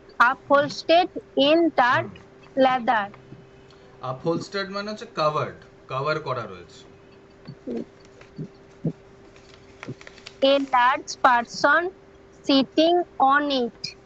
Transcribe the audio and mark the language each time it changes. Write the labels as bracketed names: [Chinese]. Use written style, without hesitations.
[English] Upholstered in dark leather. [Bangla] Upholstered মানে হচ্ছে cover করা রয়েছে। [English] A large person sitting on it.